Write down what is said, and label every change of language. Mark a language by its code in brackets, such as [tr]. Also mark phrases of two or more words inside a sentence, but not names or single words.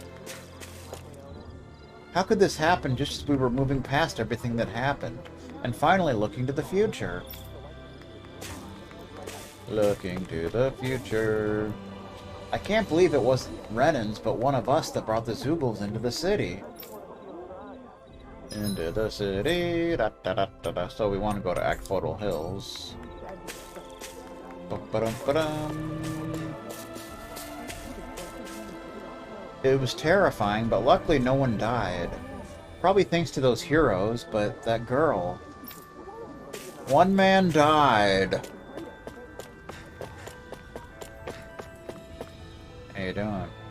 [en] How could this happen just as we were moving past everything that happened, and finally looking to the future? Looking to the future. I can't believe it wasn't Renans, but one of us that brought the Zeugles into the city. Into the city. Da, da, da, da, da. So we want to go to Akfodal Hills. Ba-ba-dum-ba-dum. It was terrifying, but luckily no one died. Probably thanks to those heroes, but that girl... One man died. How you doing?